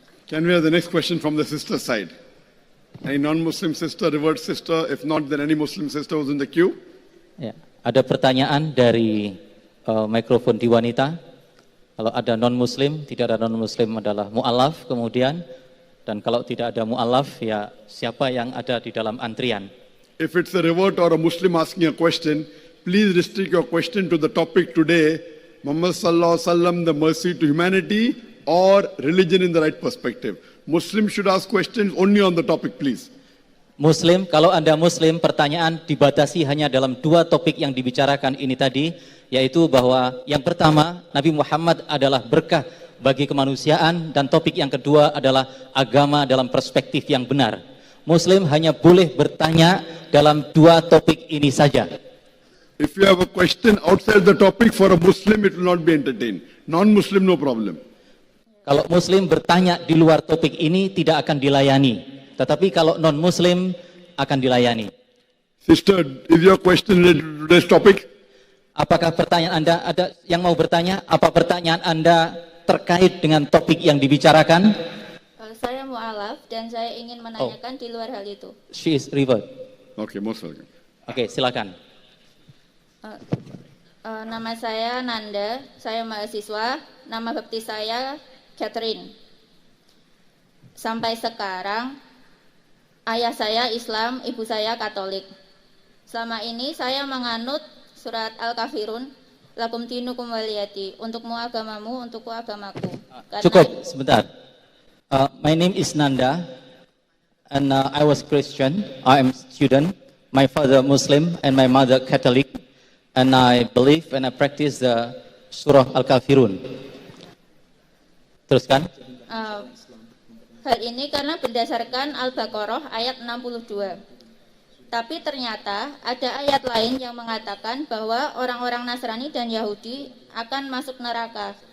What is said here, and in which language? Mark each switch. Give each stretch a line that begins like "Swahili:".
English: Can we have the next question from the sister side? Any non-Muslim sister, revert sister? If not, then any Muslim sister who's in the queue?
Indonesian: Ya, ada pertanyaan dari mikrofon di wanita. Kalau ada non-Muslim, tidak ada non-Muslim adalah mu'alaf kemudian. Dan kalau tidak ada mu'alaf, ya siapa yang ada di dalam antrian.
English: If it's a revert or a Muslim asking a question, please restrict your question to the topic today, Muhammad Sallallahu Alaihi Wasallam, the mercy to humanity, or religion in the right perspective. Muslim should ask questions only on the topic, please.
Indonesian: Muslim, kalau Anda Muslim, pertanyaan dibatasi hanya dalam dua topik yang dibicarakan ini tadi, yaitu bahwa yang pertama, Nabi Muhammad adalah berkah bagi kemanusiaan, dan topik yang kedua adalah agama dalam perspektif yang benar. Muslim hanya boleh bertanya dalam dua topik ini saja.
English: If you have a question outside the topic for a Muslim, it will not be entertained. Non-Muslim, no problem.
Indonesian: Kalau Muslim bertanya di luar topik ini tidak akan dilayani. Tetapi kalau non-Muslim akan dilayani.
English: Sister, is your question related to today's topic?
Indonesian: Apakah pertanyaan Anda, ada yang mau bertanya? Apa pertanyaan Anda terkait dengan topik yang dibicarakan? Saya mu'alaf dan saya ingin menanyakan di luar hal itu.
English: She is revert. Okay, most welcome.
Indonesian: Oke, silakan. Nama saya Nanda, saya mahasiswa, nama baptis saya Catherine. Sampai sekarang, ayah saya Islam, ibu saya Katolik. Selama ini saya menganut surat Al-Kafirun,
Arabic: lakum dinukum waliyati,
Indonesian: untukmu agamamu, untukku agamaku. Cukup, sebentar.
English: My name is Nanda, and I was Christian. I am student. My father Muslim, and my mother Catholic. And I believe and I practice the surah Al-Kafirun.
Indonesian: Teruskan. Hal ini karena berdasarkan Al-Baqarah ayat 62. Tapi ternyata ada ayat lain yang mengatakan bahwa orang-orang Nasrani dan Yahudi akan masuk neraka.